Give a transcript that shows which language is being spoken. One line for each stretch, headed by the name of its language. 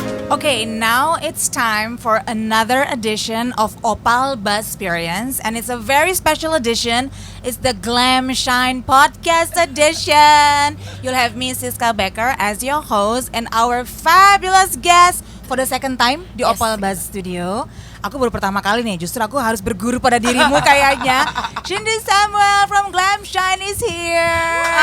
English: Okay, now it's time for another edition of Opal Buzzperience, and it's a very special edition. It's the Glam Shine Podcast edition. You'll have me, Siska Becker, as your host, and our fabulous guest for the second time
Indonesian: di Opal Buzz Studio. Aku baru pertama kali nih, justru aku harus berguru pada dirimu kayaknya.
English: Shindy Samuel from Glam Shine is here.